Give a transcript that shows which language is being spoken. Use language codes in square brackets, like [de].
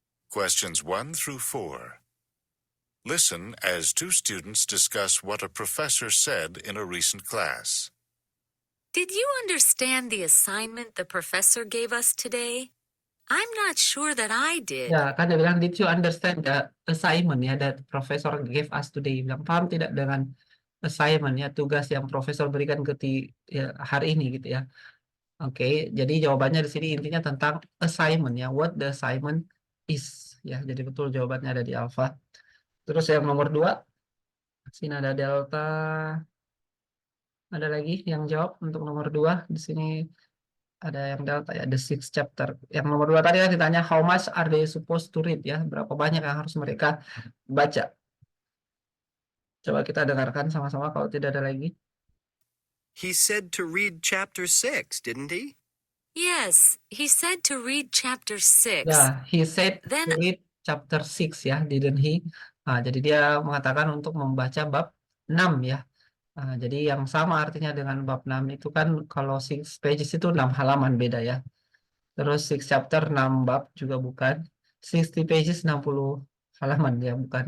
[en] Questions 1 through 4. Listen as two students discuss what a professor said in a recent class. Did you understand the assignment the professor gave us today? I'm not sure that I did. [id] Ya, kan dia bilang, [en] did you understand the assignment ya that professor gave us today? [id] Bilang, paham tidak dengan assignment ya, tugas yang profesor berikan ya, hari ini gitu ya. Oke, jadi jawabannya di sini intinya tentang assignment ya, [en] what the assignment is [id] ya. Jadi betul jawabannya ada di alpha. Terus yang nomor 2, sini ada delta. Ada lagi yang jawab untuk nomor 2 di sini. Ada yang delta ya, [en] the sixth chapter. [id] Yang nomor 2 tadi kan ditanya [en] how much are they supposed to read [id] ya, berapa banyak yang harus mereka baca. Coba kita dengarkan sama-sama kalau tidak ada lagi. [en] He said to read chapter 6, didn't he? Yes, he said to read chapter 6. Ya, he said to Then read chapter 6 ya, didn't he? [id] Nah, jadi dia mengatakan untuk membaca bab 6 ya. Nah, jadi yang sama artinya dengan bab 6 itu kan kalau 6 pages itu 6 halaman beda ya. Terus 6 chapter 6 bab juga bukan. 60 pages 60 halaman ya, bukan.